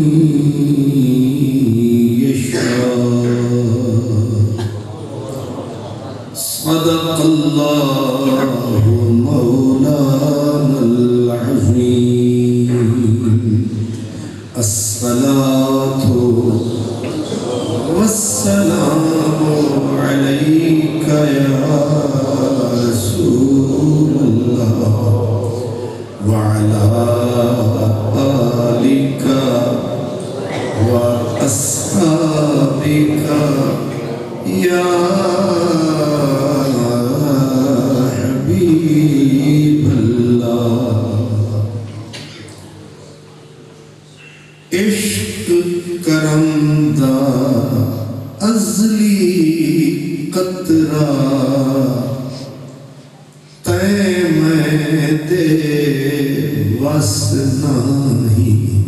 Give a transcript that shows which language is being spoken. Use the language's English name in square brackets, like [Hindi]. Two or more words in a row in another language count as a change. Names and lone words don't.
[Arabic] يشاء صدق الله مولانا العظيم الصلاة والسلام عليك يا رسول الله وعلى آلك وأصحابك يا حبيب الله [Punjabi] عشق کرم دا ازلی قطرہ تے میں دے وس نہیں